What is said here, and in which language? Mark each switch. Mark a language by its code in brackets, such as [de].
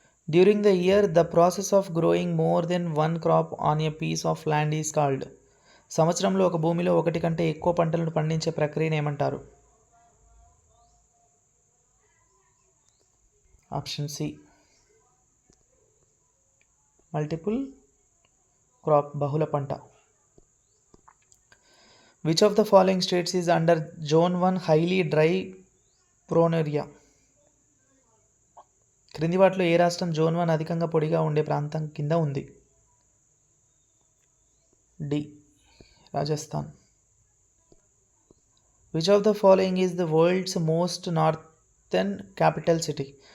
[en] During the year, the process of growing more than one crop on a piece of land is called. [te] సంవత్సరంలో ఒక భూమిలో ఒకటి కంటే ఎక్కువ పంటలను పండించే ప్రక్రియను ఏమంటారు? Option C. మల్టిపుల్ క్రాప్, బహుళ పంట. [en] Which of the following states is under Zone 1 highly dry prone area? [te] క్రింది వాటిలో ఏ రాష్ట్రం జోన్ 1 అధికంగా పొడిగా ఉండే ప్రాంతం కింద ఉంది? D. Rajasthan. [en] Which of the following is the world's most northern capital city?